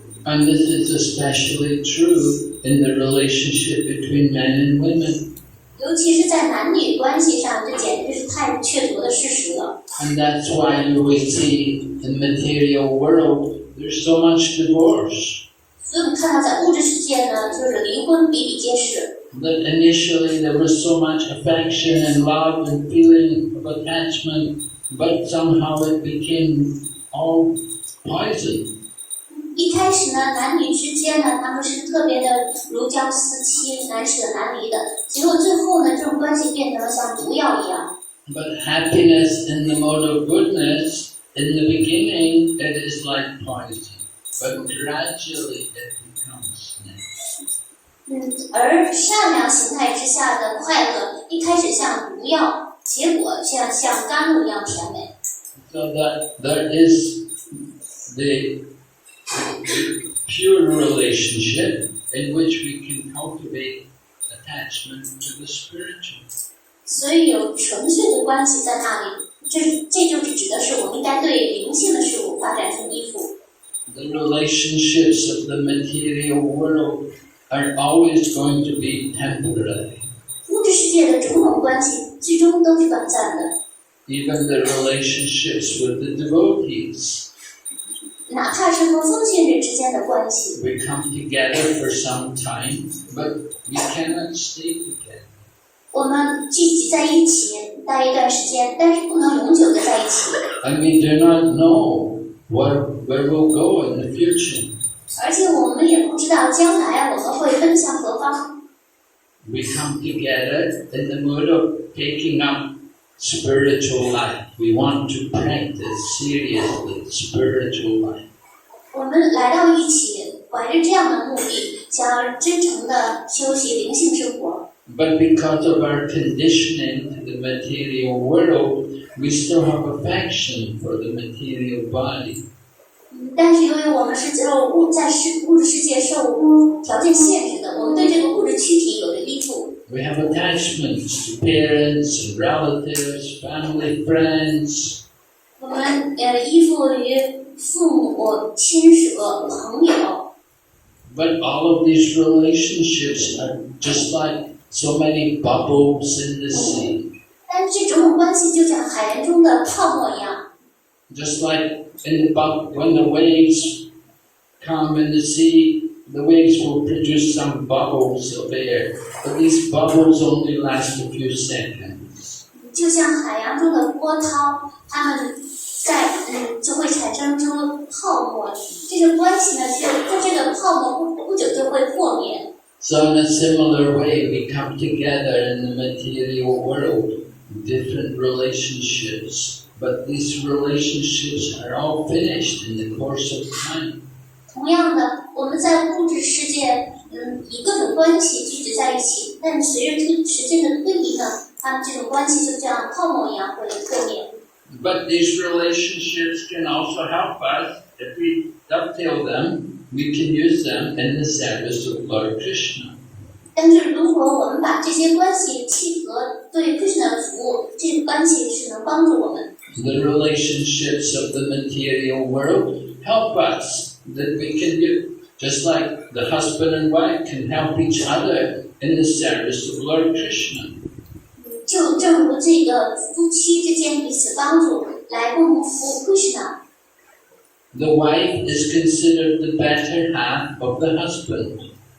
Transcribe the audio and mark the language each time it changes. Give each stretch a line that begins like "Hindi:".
English: And this is especially true in the relationship between men and women.
Chinese: 尤其是在男女关系上，这简直是太确凿的事实了。
English: And that's why you will see in the material world there's so much divorce.
Chinese: 所以我们看到在物质世界呢，就是离婚比比皆是。
English: That initially there was so much affection and love and feeling of attachment, but somehow it became all poison.
Chinese: 一开始呢，男女之间呢，他们是特别的如胶似漆、难舍难离的。结果最后呢，这种关系变成了像毒药一样。
English: But happiness in the mode of goodness, in the beginning, it is like poison, but gradually it becomes nectar.
Chinese: 而善良形态之下的快乐，一开始像毒药，结果却像甘露一样甜美。
English: So that is the pure relationship in which we can cultivate attachment to the spiritual.
Chinese: 所以有纯粹的关系在那里，这就是指的是我们应该对灵性的事物发展出依附。
English: The relationships of the material world are always going to be temporary.
Chinese: 物质世界的种种关系，最终都是短暂的。
English: Even the relationships with the devotees.
Chinese: 哪怕是和奉献者之间的关系。
English: We come together for some time, but we cannot stay together.
Chinese: 我们聚集在一起待一段时间，但是不能永久的在一起。
English: And we do not know where we'll go in the future.
Chinese: 而且我们也不知道将来我们会奔向何方。
English: We come together in the mood of taking up spiritual life. We want to practice seriously spiritual life.
Chinese: 我们来到一起，怀着这样的目的，想要真诚的修习灵性生活。
English: But because of our conditioning to the material world, we still have affection for the material body.
Chinese: 但是由于我们是在物质世界受条件限制的，我们对这个物质躯体有着依附。
English: We have attachments to parents and relatives, family, friends.
Chinese: 我们依附于父母、亲属、朋友。
English: But all of these relationships are just like so many bubbles in the sea.
Chinese: 但这种关系就像海洋中的泡沫一样。
English: Just like when the waves come in the sea, the waves will produce some bubbles of air, but these bubbles only last a few seconds.
Chinese: 就像海洋中的波涛，它们就会产生出泡沫。这个关系呢，这个泡沫不久就会破灭。
English: So in a similar way, we come together in the material world, different relationships. But these relationships are all finished in the course of time.
Chinese: 同样的，我们在物质世界，以各种关系聚集在一起，但随着时间的推移呢，它们这种关系就像泡沫一样会破灭。
English: But these relationships can also help us if we dovetail them. We can use them in the service of Lord Krishna.
Chinese: 但是如果我们把这些关系契合对 Krishna 的服务，这个关系是能帮助我们。
English: The relationships of the material world help us, that we can do, just like the husband and wife can help each other in the service of Lord Krishna.
Chinese: 就正如这个夫妻之间彼此帮助，来共同服务 Krishna。
English: The wife is considered the better half of the husband.